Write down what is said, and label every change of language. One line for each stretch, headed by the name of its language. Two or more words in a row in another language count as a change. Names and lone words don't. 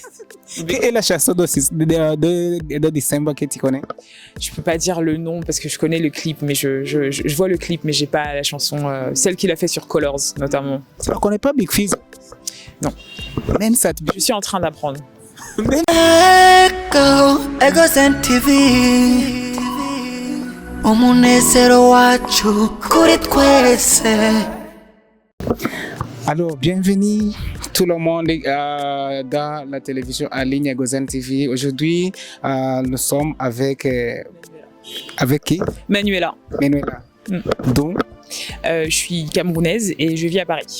French: Quelle est la chanson de décembre que tu connais? Je peux pas dire le nom parce que je connais le clip, mais je vois le clip, mais j'ai pas la chanson, celle qu'il a fait sur Colors notamment. Tu ne connais pas Big Fizz? Non. Même ça te... Je suis en train d'apprendre.
Rundi: Egozen TV umunezero wacu kuri twese.
French: Alors, bienvenue tout le monde dans la télévision en ligne Egozen TV. Aujourd'hui, nous sommes avec qui? Manuela. Manuela. Donc, je suis camerounaise et je vis à Paris.